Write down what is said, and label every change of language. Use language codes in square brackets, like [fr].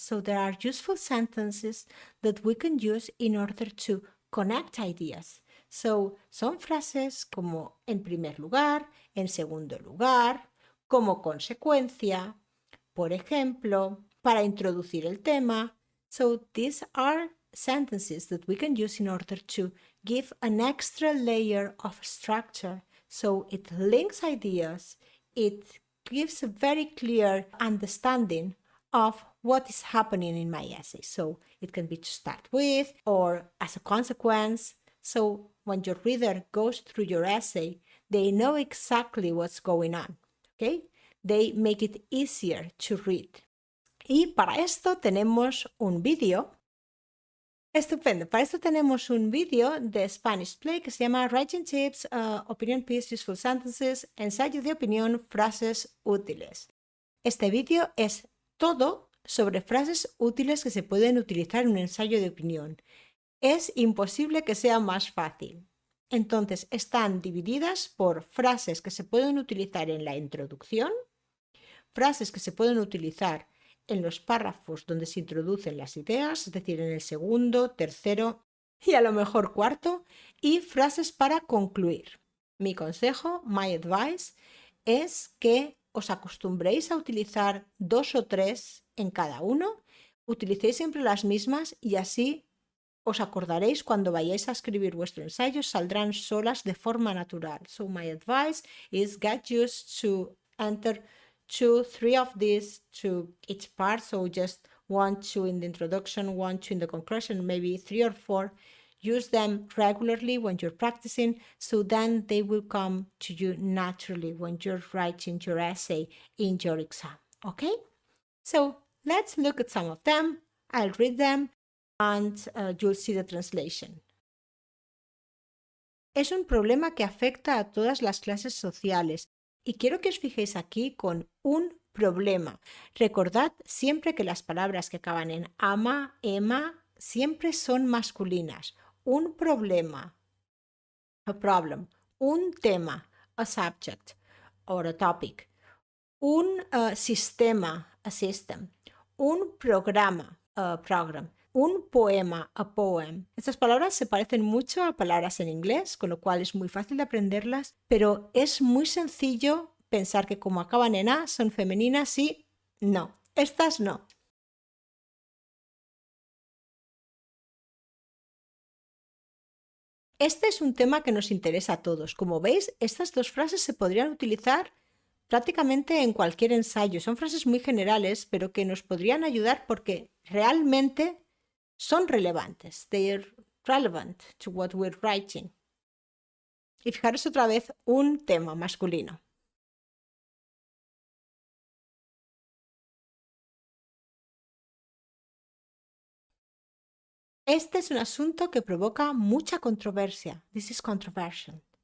[en] So there are useful sentences that we can use in order to connect ideas. [es] So, son frases como en primer lugar, en segundo lugar, como consecuencia, por ejemplo, para introducir el tema. [en] So, these are sentences that we can use in order to give an extra layer of structure. So, it links ideas, it gives a very clear understanding of what is happening in my essay. So it can be to start with or as a consequence. So when your reader goes through your essay, they know exactly what's going on. Okay? They make it easier to read. [es] Y para esto tenemos un vídeo. Estupendo. Para esto tenemos un vídeo de Spanish Play que se llama Writing Tips, Opinion Piece, Useful Sentences, ensayo de opinión, frases útiles. Este vídeo es todo sobre frases útiles que se pueden utilizar en un ensayo de opinión. Es imposible que sea más fácil. Entonces, están divididas por frases que se pueden utilizar en la introducción, frases que se pueden utilizar en los párrafos donde se introducen las ideas, es decir, en el segundo, tercero y a lo mejor cuarto, y frases para concluir. Mi consejo, [en] my advice, [es] es que os acostumbréis a utilizar 2 o 3 en cada uno, utilicéis siempre las mismas y así os acordaréis cuando vayáis a escribir vuestro ensayo, saldrán solas de forma natural. [en] So my advice is get used to enter 2, 3 of these to each part. So just 1, 2 in the introduction, 1, 2 in the conclusion, maybe 3 or 4. Use them regularly when you're practicing, so then they will come to you naturally when you're writing your essay in your exam. Okay? So let's look at some of them. I'll read them and you'll see the translation. [es] Es un problema que afecta a todas las clases sociales. Y quiero que os fijéis aquí con un problema. Recordad siempre que las palabras que acaban en ama, ema, siempre son masculinas. Un problema, [en] a problem. [es] Un tema, [en] a subject or a topic. [es] Un sistema, [en] a system. [es] Un programa, [en] a program. [es] Un poema, [en] a poem. [es] Estas palabras se parecen mucho a palabras en inglés, con lo cual es muy fácil de aprenderlas, pero es muy sencillo pensar que como acaban en A son femeninas y no, estas no. Este es un tema que nos interesa a todos. Como veis, estas dos frases se podrían utilizar prácticamente en cualquier ensayo. Son frases muy generales, pero que nos podrían ayudar porque realmente son relevantes. [en] They are relevant to what we're writing. [es] Y fijaros otra vez un tema masculino. Este es un asunto que provoca mucha controversia. [en] This is controversial.